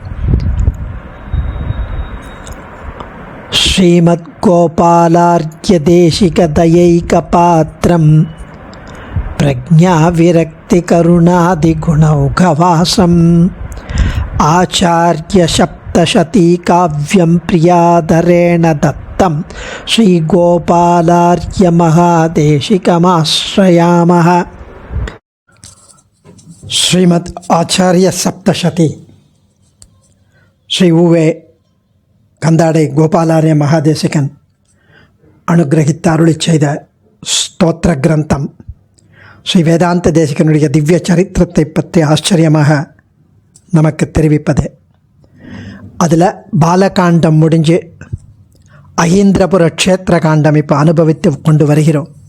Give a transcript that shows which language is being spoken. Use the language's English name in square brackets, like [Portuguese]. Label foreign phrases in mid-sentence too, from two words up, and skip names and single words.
[Sanskrit] श्रीमद्गोपालार्घ्यदेशिकदयैकपात्रं प्रज्ञाविरक्तिकरुणादिगुणौघवासम् आचार्यसप्तशतीकाव्यं प्रियाधरेण दत्तं श्रीगोपालार्घ्यमहादेशिकमाश्रयामः। [Tamil] श्रीमद् आचार्य सप्तशती श्री उवे கந்தாடை கோபாலாரிய மகாதேசிகன் அனுகிரகித்து அருளி செய்த ஸ்தோத்திர கிரந்தம் ஸ்ரீ வேதாந்த தேசிகனுடைய திவ்ய சரித்திரத்தை பற்றி ஆச்சரியமாக நமக்கு தெரிவிப்பது. அதில் பாலகாண்டம் முடிஞ்சு அஹீந்திரபுர க்ஷேத்திர காண்டம் இப்போ அனுபவித்து கொண்டு வருகிறோம்.